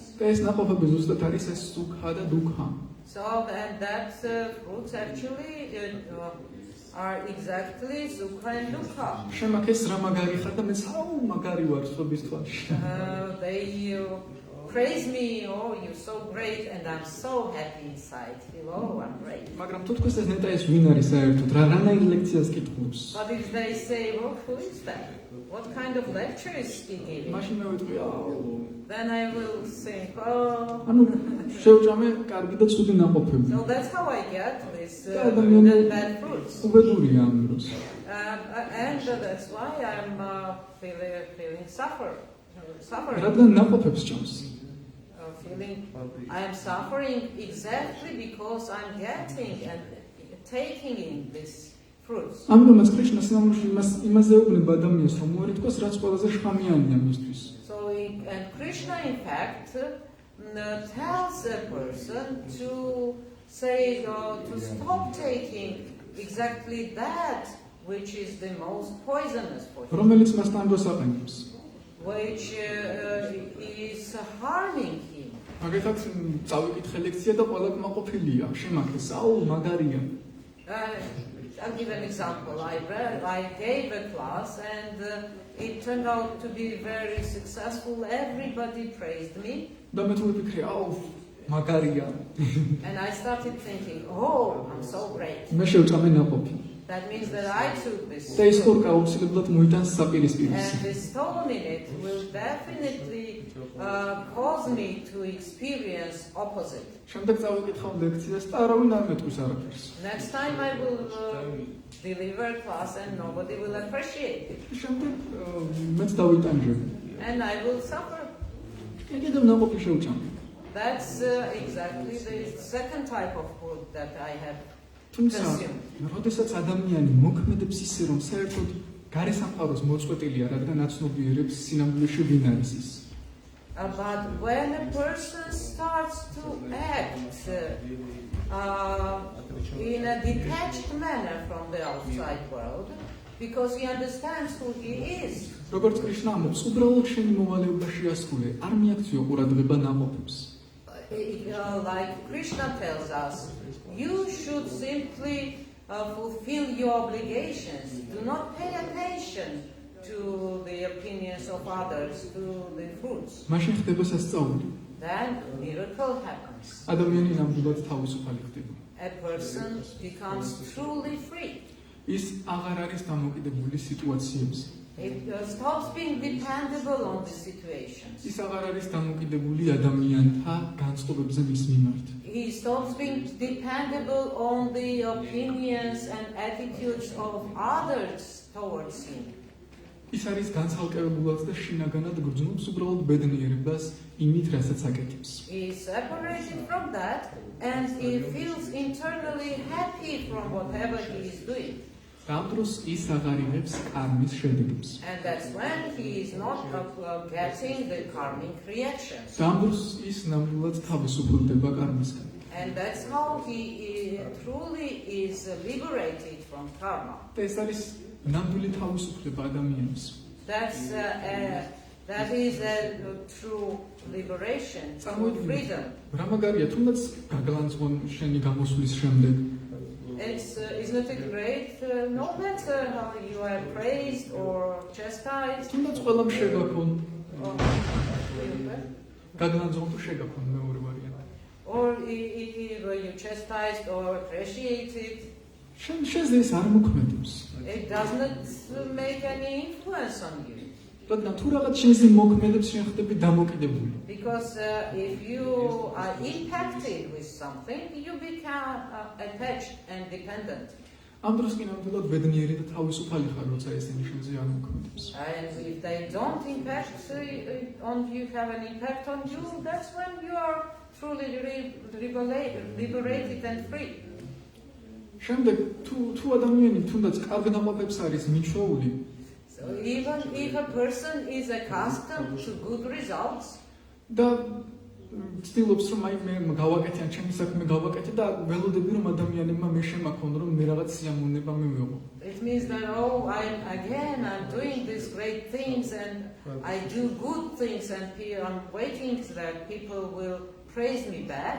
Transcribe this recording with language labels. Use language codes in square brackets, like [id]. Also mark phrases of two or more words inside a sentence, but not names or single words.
[ka] და ეს ნაყოფები ზუსტად არის ეს სუქა და დუქა. [en] So, and that fruits actually are exactly sukha and dukha. [ka] შემაქეს რა მაგარი ხარ და მეც აუ მაგარი ვარ სხვების თვალში. [en] They praise me, oh, you're so great, and I'm so happy inside. Feel, oh, I'm great. [ka] მაგრამ თუ თქვენ ეს ნეტა ეს ვინ არის საერთოდ? რანაირ ლექციას კითხულობს? [en] But if they say, well, who is that? What kind of lecture is he giving? [ka] მაშინ მე ვიტყვი, აუ. [en] Then I will think, oh. [ka] ანუ შევჭამე კარგი და ცუდი ნაყოფები. [en] So that's how I get this bad fruits. [ka] უბედურია ამ დროს. [en] And that's why I'm feeling suffering. [ka] რადგან ნაყოფებს ჭამს. [en] I am suffering exactly because I'm getting and taking in this fruits. [ka] ამიტომაც კრიშნა სინამდვილეში იმაზე ეუბნება ადამიანს, რომ მოერიდოს რაც ყველაზე შხამიანია მისთვის. [en] So, and Krishna, in fact, tells a person to say, to stop taking exactly that which is the most poisonous for him, [ka] რომელიც მას თანდოს აყენებს. [en] which is harming him. [ka] მაგალითად, წავიკითხე ლექცია და ყველა კმაყოფილია, შემაქეს, აუ, მაგარია. [en] I'll give an example. I gave a class and it turned out to be very successful. Everybody praised me. [ka] და მე თუ ვიფიქრე, აუ, მაგარია. [en] And I started thinking, oh, I'm so great. [ka] მე შევჭამე ნაყოფი. [en] That means that I took this. [ka] და ეს ხორკა აუცილებლად მოიტანს საპირისპიროს. [en] And this stone in it will definitely cause me to experience opposite. [ka] შემდეგ წავიკითხავ ლექციას და არავინ არ მეტყვის არაფერს. [en] Next time I will deliver a class and nobody will appreciate it. [ka] შემდეგ მეც დავიტანჯებ. [en] And I will suffer. [ka] კიდევ ნაყოფი შევჭამე. [en] That's exactly the second type of food that I have [ka] თუმცა, [en] consumed. [ka] როდესაც ადამიანი მოქმედებს ისე, რომ საერთოდ გარესამყაროს მოწყვეტილია, რადგან აცნობიერებს სინამდვილეში ვინ არის ის. [en] But when a person starts to act in a detached manner from the outside world, because he understands who he is. [ka] როგორც კრიშნა ამბობს, უბრალოდ შენი მოვალეობა შეასრულე, არ მიაქციო ყურადღება ნაყოფებს. [en] Like Krishna tells us, you should simply fulfill your obligations. Do not pay attention to the opinions of others, to the fruits. [ka] მაშინ ხდება სასწაული. [en] Then miracle happens. [ka] ადამიანი ნამდვილად თავისუფალი ხდება. [en] A person becomes truly free. [ka] ის აღარ არის დამოკიდებული სიტუაციებზე. [en] It stops being dependable on the situations. [ka] ის აღარ არის დამოკიდებული ადამიანთა განწყობებზე მის მიმართ. [en] He stops being dependable on the opinions and attitudes of others towards him. [ka] ის არის განცალკევებულად და შინაგანად გრძნობს უბრალოდ ბედნიერებას იმით, რასაც აკეთებს. [en] He is separated from that and he feels internally happy from whatever he is doing. [ka] ამ დროს ის აღარ იღებს კარმის შედეგებს. [en] And that's when he is not getting the karmic reactions. [ka] ამ დროს ის ნამდვილად თავისუფლდება კარმისგან. [en] And that's how he truly is liberated from karma. [ka] და ეს არის ნამდვილი თავისუფლება ადამიანის. [en] That's That is a true liberation, true freedom. [ka] რა მაგარია, თუნდაც გაგლანძღონ შენი გამოსვლის შემდეგ. [en] Isn't it great? No matter how you are praised or chastised, [ka] თუნდაც ყველამ შეგაქონ. [en] or, [ka] გაგლანძღონ თუ შეგაქონ მეორე ვარიანტი. [en] or were you chastised or appreciated, [ka] შენზე ეს არ მოქმედებს. [en] it does not make any influence on you. [ka] რადგან თუ რაღაც შენზე მოქმედებს, შენ ხდები დამოკიდებული. [en] Because if you are impacted with something, you become attached and dependent. [ka] ამ დროს კი ნამდვილად ბედნიერი და თავისუფალი ხარ, როცა ესენი შენზე არ მოქმედებს. [en] And if they don't impact on you, have an impact on you, that's when you are truly liberated and free. [ka] შემდეგ თუ ადამიანი თუნდაც კარგ ნაყოფებს არის მიჩვეული, [en] So even if a person is accustomed to good results, [ka] და ცდილობს რომ აი მე გავაკეთე ან ჩემი საქმე გავაკეთე და ველოდები რომ ადამიანებმა მე შემაქონ რომ მე რაღაც სიამოვნება მივიღო. [en] it means that I'm doing these great things and I do good things and I'm waiting that people will praise me back.